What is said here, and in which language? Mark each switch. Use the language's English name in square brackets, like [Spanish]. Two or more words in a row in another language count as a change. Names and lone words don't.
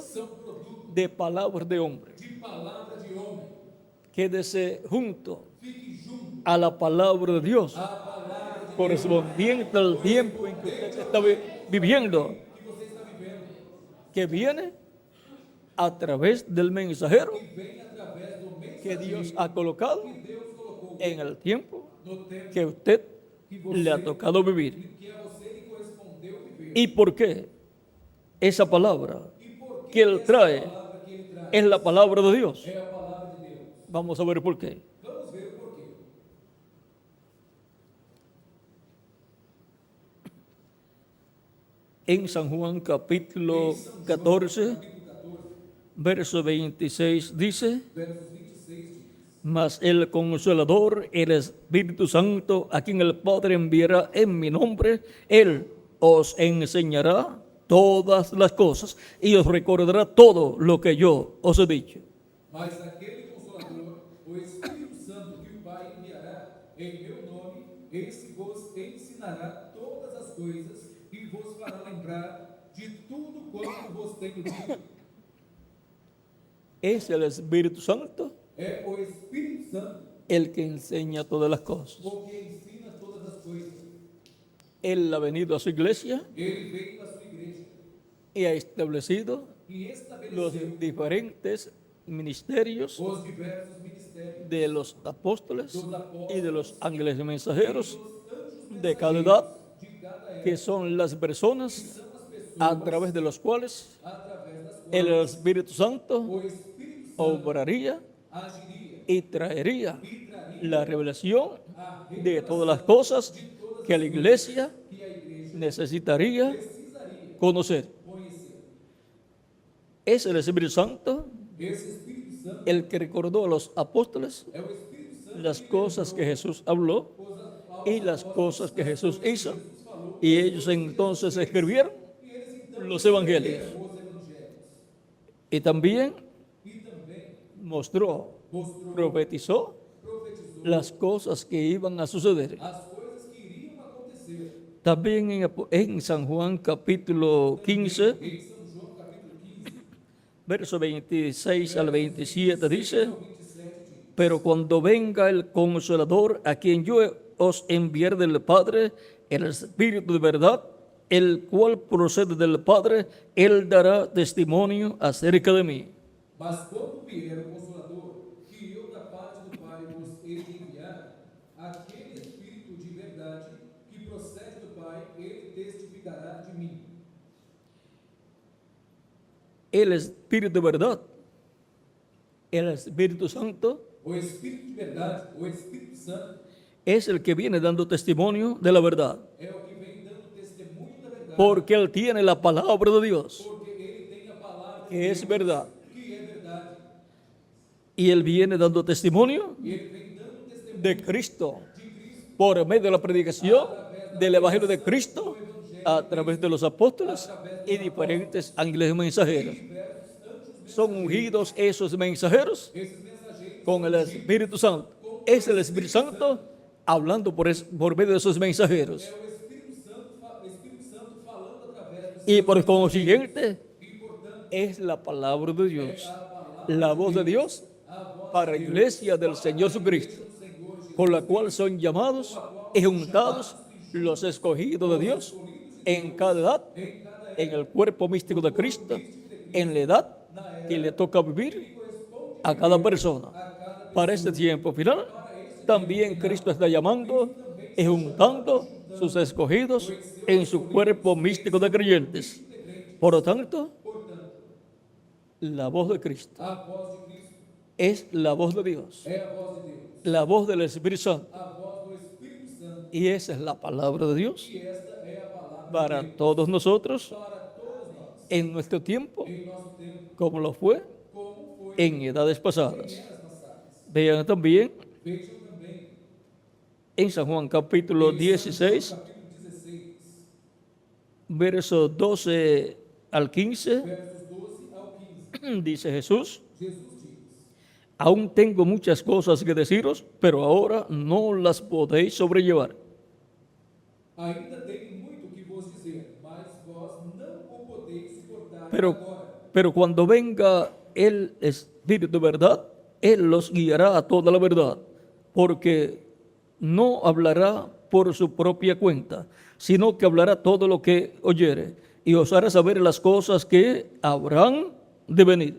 [Portuguese] são produto [Spanish] de palabras de hombre. [Portuguese] de palavra de homem. [Spanish] Quédese junto [Portuguese] Fique junto [Spanish] a la palabra de Dios, [Portuguese] à palavra de [Spanish] correspondiente al tiempo en que usted está viviendo, [Portuguese] que você está vivendo, [Spanish] que viene a través del mensajero [Portuguese] que vem através do que mensageiro [Spanish] Dios ha colocado [Portuguese] que Deus colocou [Spanish] en el tiempo [Portuguese] no tempo [Spanish] que usted le ha tocado vivir. [Portuguese] que a você lhe correspondeu viver. [Spanish] ¿Y por qué esa palabra [Portuguese] E por [Spanish] que Él trae [Portuguese] palavra que ele traz [Spanish] es la palabra de Dios? [Portuguese] é a palavra de Deus. [Spanish] Vamos a ver por qué. [Portuguese] Vamos ver o porquê. [Spanish] En San Juan capítulo 14, [Portuguese] Capítulo 14, [Spanish] verso 26 dice, [Portuguese] versos 26 diz: [Spanish] mas el Consolador, el Espíritu Santo, a quien el Padre enviará en mi nombre, Él os enseñará todas las cosas y os recordará todo lo que yo os he dicho. [Portuguese] Mas aquele Consolador, o Espírito Santo que o Pai enviará em meu nome, esse vos ensinará todas as coisas e vos fará lembrar de tudo quanto vos tenho dito. [Spanish] Es el Espíritu Santo [Portuguese] É o Espírito Santo [Spanish] el que enseña todas las cosas. [Portuguese] o que ensina todas as coisas. [Spanish] Él ha venido a su iglesia [Portuguese] Ele veio à sua igreja [Spanish] y ha establecido [Portuguese] e [Spanish] los [Portuguese] estabeleceu [Spanish] diferentes ministerios [Portuguese] os diversos ministérios [Spanish] de los apóstoles [Portuguese] dos apóstolos [Spanish] y de los ángeles mensajeros [Portuguese] dos anjos [Spanish] de cada edad, [Portuguese] de cada era, [Spanish] que son las personas [Portuguese] são as pessoas [Spanish] a través de los cuales [Portuguese] através das quais [Spanish] el Espíritu Santo [Portuguese] o Espírito Santo [Spanish] obraría [Portuguese] agiria [Spanish] y traería [Portuguese] e traria [Spanish] la revelación [Portuguese] a [Spanish] de todas las [Portuguese] revelação [Spanish] cosas [Portuguese] de todas que as [Spanish] la [Portuguese] coisas [Spanish] iglesia [Portuguese] que a igreja [Spanish] necesitaría [Portuguese] precisaria [Spanish] conocer. [Portuguese] conhecer. [Spanish] Es el Espíritu Santo [Portuguese] Esse Espírito Santo [Spanish] el que recordó a los apóstoles [Portuguese] é o Espírito Santo [Spanish] las [Portuguese] que [Spanish] cosas que [Portuguese] lembrou [Spanish] Jesús habló [Portuguese] aos [Spanish] y las [Portuguese] apóstolos [Spanish] cosas que [Portuguese] das [Spanish] Jesús [Portuguese] coisas que [Spanish] hizo, [Portuguese] Jesus falou, [Spanish] y [Portuguese] das [Spanish] ellos [Portuguese] coisas que Jesus [Spanish] entonces [Portuguese] fez. [Spanish] escribieron [Portuguese] E eles então [Spanish] los [Portuguese] escreveram [Spanish] evangelios. [Portuguese] os evangelhos. [Spanish] Y también [Portuguese] E também [Spanish] mostró, [Portuguese] mostrou, [Spanish] profetizó [Portuguese] profetizou [Spanish] las cosas que iban a suceder. [Portuguese] as coisas que iriam acontecer. [Spanish] También en San Juan capítulo 15, [Portuguese] Em São João capítulo 15, [Spanish] verso 26 al 27 dice: [Portuguese] ao 27 diz: [Spanish] pero cuando venga el Consolador, a quien yo os enviaré del Padre, el Espíritu de verdad, el cual procede del Padre, él dará testimonio acerca de mí. [Portuguese] Mas quando vier o Consolador, que eu da parte do Pai vos hei de enviar, aquele Espírito de verdade que procede do Pai, ele testificará de mim. [Spanish] El Espíritu de verdad, el Espíritu Santo, [Portuguese] O Espírito de verdade, o Espírito Santo, [Spanish] es el que viene dando testimonio de la verdad, [Portuguese] é o que vem dando testemunho da verdade, [Spanish] porque él tiene la palabra de Dios, [Portuguese] porque ele tem a palavra de [Spanish] que es [Portuguese] Deus, [Spanish] verdad, [Portuguese] que é verdade. [Spanish] y él viene dando testimonio [Portuguese] E ele vem dando testemunho [Spanish] de Cristo [Portuguese] de Cristo [Spanish] por medio de la predicación del Evangelio de Cristo a través de los apóstoles y diferentes ángeles mensajeros. Son ungidos esos mensajeros [Portuguese] esses mensageiros. [Spanish] con el Espíritu Santo. Es el Espíritu Santo hablando por medio de esos mensajeros. [Portuguese] É o Espírito Santo falando através dos [Spanish] Y por consiguiente, [Portuguese] e, portanto, [Spanish] es la palabra de Dios, [Portuguese] a palavra [Spanish] la voz de Dios [Portuguese] a voz [Spanish] para la iglesia del Señor Jesucristo, [Portuguese] do Senhor Jesus, [Spanish] por la cual son llamados y juntados los escogidos de Dios en cada edad, [Portuguese] em cada [Spanish] en el cuerpo místico de Cristo, en la edad que le toca vivir a cada persona. Para este tiempo final, también Cristo está llamando y juntando sus escogidos en su cuerpo místico de creyentes. Por lo tanto, la voz de Cristo [Portuguese] a voz de Cristo [Spanish] es la voz de Dios, [Portuguese] é a voz de Deus, [Spanish] la voz del Espíritu Santo, [Portuguese] a voz do Espírito Santo, [Spanish] y esa es la palabra de Dios [Portuguese] e esta é a palavra [Spanish] para todos nosotros [Portuguese] para todos nós, [Spanish] en nuestro tiempo, [Portuguese] em nosso tempo, [Spanish] como lo fue [Portuguese] como foi [Spanish] en edades pasadas. [Portuguese] em eras passadas. [Spanish] Vean también [Portuguese] Vejam também [Spanish] en San Juan capítulo 16, [Portuguese] capítulo 16, [Spanish] versos 12 al 15, [Portuguese] versos 12 ao 15. [Spanish] dice Jesús: [Portuguese] Jesus diz: [Spanish] aún tengo muchas cosas que deciros, pero ahora no las podéis sobrellevar. [Portuguese] ainda tenho muito que vos dizer, mas vós não o podeis suportar [Spanish] Pero, [Portuguese] agora. [Spanish] pero cuando venga el Espíritu de verdad, Él los guiará a toda la verdad, porque no hablará por su propia cuenta, sino que hablará todo lo que oyere, y os hará saber las cosas que habrán de venir.